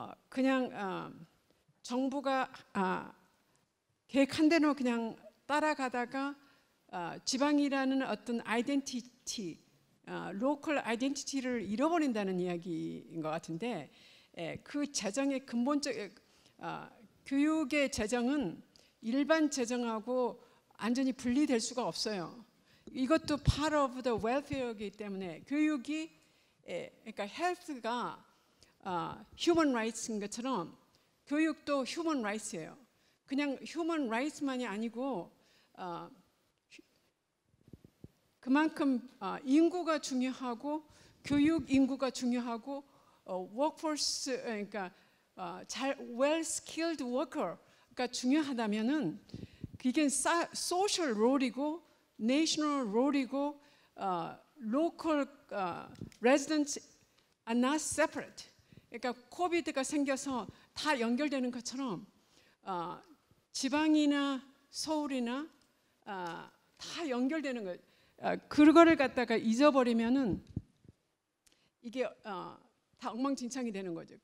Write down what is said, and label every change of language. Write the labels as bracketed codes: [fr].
[ko] 그냥 정부가 계획한 대로 그냥 따라가다가 지방이라는 어떤 아이덴티티, 로컬 아이덴티티를 잃어버린다는 이야기인 것 같은데, 그 재정의 근본적 교육의 재정은 일반 재정하고 완전히 분리될 수가 없어요. 이것도 [en] part of the welfare [ko] 이기 때문에 교육이 그러니까 health가 [en] human rights [ko] 인 것처럼 교육도 human rights예요. 그냥 [en] human rights [ko] 만이 아니고 그만큼 인구가 중요하고 교육 인구가 중요하고 workforce, 그러니까 [en] well skilled worker [ko] 가 중요하다면은 이게 [en] social role [ko] 이고 [en] national role [ko] 이고 [en] local residents are not separate. [ko] 그러니까 코비드가 생겨서 다 연결되는 것처럼 지방이나 서울이나 다 연결되는 거. 그거를 갖다가 잊어버리면은 이게 다 엉망진창이 되는 거죠.